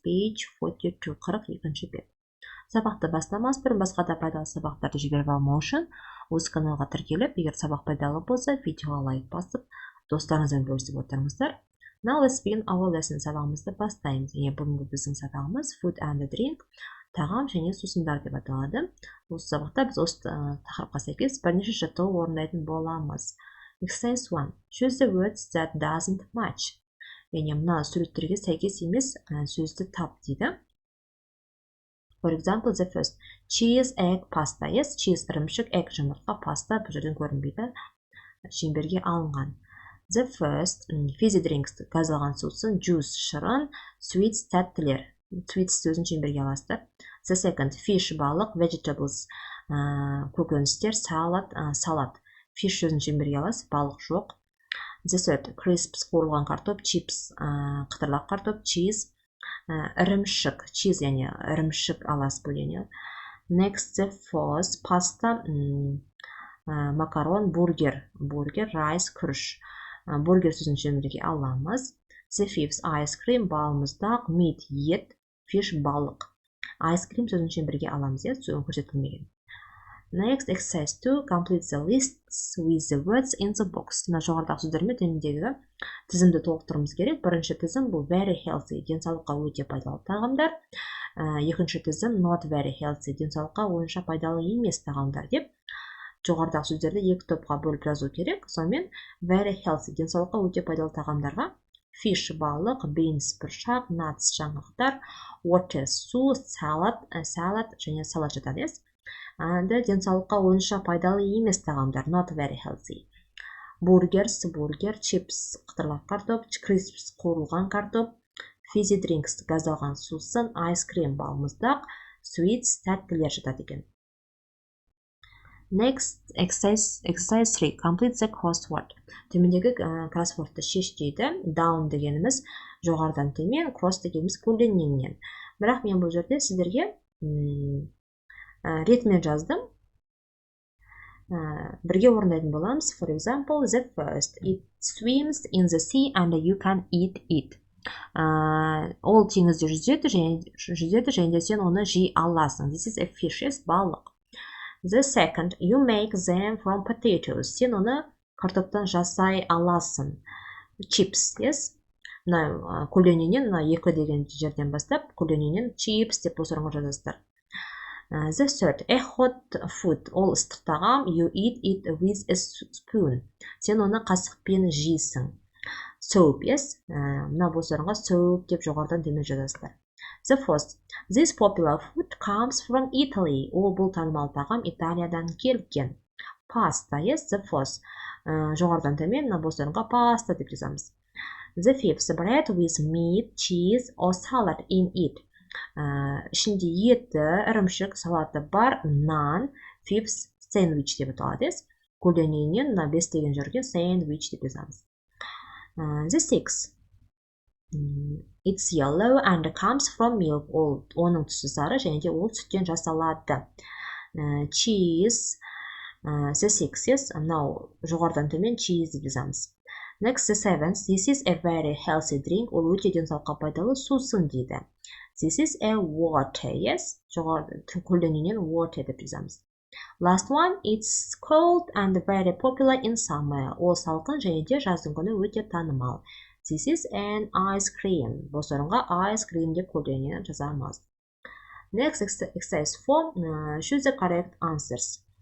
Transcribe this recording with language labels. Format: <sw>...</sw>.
<kk>Page 42, 42-ші бет. Сабақты бастамас бұрын басқа да пайдалы сабақтарды жіберіп алмау үшін осы каналға тіркеліп, егер сабақ пайдалы болса, видеоға лайк басып, достарыңызбен бөлісіп отырыңыздар.</kk> <en>Now let's begin our lesson.</en> <kk>Сабағымызды бастаймыз. Бүгінгі біздің сабағымыз</kk> <en>food and drink,</en> <kk>тағам және сусындар деп аталады. Осы сабақта біз осы тақырыпқа сәйкес бірнеше жаттығу орындайтын боламыз.</kk> <en>Exercise 1. Choose the words that doesn't match.</en> <kk>Мына суреттерге сәйкес емес сөзді тап дейді.</kk> <en>For example, the first. Cheese, egg, pasta.</en> <kk>Yes, cheese, ірімшік, egg, жұмыртқа, pasta бұл жерден көрінбейді. Шеңберге алынған.</kk> <en>The first, fizzy drinks, газдалған сусын, juice, шырын, sweets, тәттілер.</en> <kk>Sweets сөзін шеңберге аласыздар.</kk> <en>The second, fish, балық, vegetables, көкөністер, салат.</en> <kk>Fish сөзін шеңберге аласыз, балық жоқ.</kk> <en>The third,</en> <kk>crisps, қуырылған картоп, chips, қытырлақ картоп, cheese, ірімшік, cheese, яғни ірімшік аласыз бөліне.</kk> <en>Next, the fourth, pasta, макарон, бургер, rice, күріш.</en> <kk>Бургер сөзін шеңберге аламыз.</kk> <en>The fifth, ice cream, балмұздақ, meat, ет, fish, балық.</en> <kk>Ice cream сөзін шеңберге аламыз, сөзін көрсетілмеген.</kk> <en>Next, exercise 2, complete the lists with the words in the box.</en> <kk>Жоғарыдағы сөздермен төмендегі тізімді толықтыруымыз керек. Бірінші тізім бұл very healthy, денсаулыққа өте пайдалы тағамдар. Екінші тізім not very healthy, денсаулыққа онша пайдалы емес тағамдар деп. Жоғарыдағы сөздерді екі топқа бөліп жазу керек. Сонымен very healthy, денсаулыққа өте пайдалы тағамдарға fish, балық, beans, бұршақ, nuts, жаңғақтар, water, су, salad және салат жатады. Денсаулыққа онша пайдалы емес тағамдар not very healthy. Burgers, chips, қытырлақ картоп, crisps, қуырылған картоп, fizzy drinks, газдалған сусын, ice cream, балмұздақ, sweets, тәттілер жатады екен.</kk> <en>Next, exercise 3. Complete the crossword.</en> <kk>Төмендегі кроссвордты шеш дейді. Down дегеніміз жоғарыдан төмен, cross дегеніміз көлденеңнен. Бірақ мен бұл жерде сіздерге ретімен жаздым. Бірге орындайтын боламыз.</kk> <en>For example, the first. It swims in the sea and you can eat it.</en> <kk>Ол теңізде жүзеді және сен оны жей аласың.</kk> <en>This is a fish, балық. The second, you make them from potatoes.</en> <kk>Сен оны картоптан жасай аласың.</kk> <en>Chips, yes?</en> <kk>Көлденеңнен, екі деген жерден бастап, көлденеңнен chips деп осырыңғы жазасыздар.</kk> <en>The third, a hot food.</en> <kk>Ол ыстық тағам.</kk> <en>You eat it with a spoon.</en> <kk>Сен оны қасықпен жейсің.</kk> <en>Soup, yes?</en> <kk>Бұл осырыңға soup деп жоғарыдан төмен жазасыздар.</kk> <en>The fourth, this popular food comes from Italy.</en> <kk>Ол бұл танымал тағам Италиядан келген.</kk> <en>Pasta, yes, the fourth.</en> <kk>Жоғарыдан төмен бұл осырыңға pasta деп жазамыз.</kk> <en>The fifth, bread with meat, cheese or salad in it.</en> <kk>Ішінде еті, ірімшік, салаты бар, naan, fifth, sandwich деп аталады. Көлденеңнен 5 деген жерге sandwich деп жазамыз.</kk> <en>The sixth, it's yellow and comes from milk.</en> <kk>Оның түсі сары және де ол сүттен жасалады.</kk> <en>Cheese, the sixth, yes,</en> <kk>жоғарыдан төмен</kk> <en>cheese деп жазамыз. Next, the seventh, this is a very healthy drink.</en> <kk>Ол өте денсаулыққа пайдалы сусын дейді.</kk> <en>This is a water, yes,</en> <kk>көлденеңнен</kk> <en>water деп жазамыз. Last one, it's cold and very popular in summer.</en> <kk>Ол салқын және де жаздың күні өте танымал.</kk> <en>This is an ice cream.</en> <kk>Бұл сұрынға ice cream деп көлденеңнен жазамыз.</kk> <en>Next, exercise 4, choose the correct answers.</en>